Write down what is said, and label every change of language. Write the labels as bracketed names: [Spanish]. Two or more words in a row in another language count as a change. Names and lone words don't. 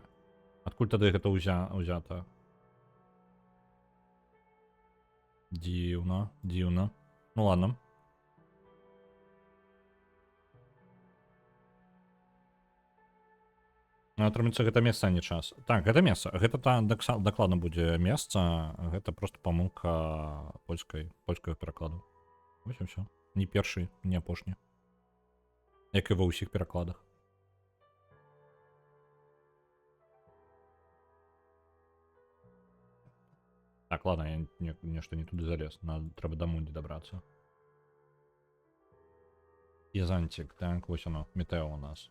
[Belarusian] Адкуль тады гэта ўзята? Дзіўна, дзіўна. Ну ладно. Атрымаецца, гэта месца, а не час. Так, гэта месца. Гэта дакладна будзе месца. Гэта просто памылка польскага перакладу. [Ukrainian] Ось і все. Ні перший, ні апошні. [Belarusian] Як і ва ўсіх перакладах. Так, ладно, я нешта не туды залез. Трэба да Мунді дабрацца. Пізантик, так, вось оно, Метео у нас.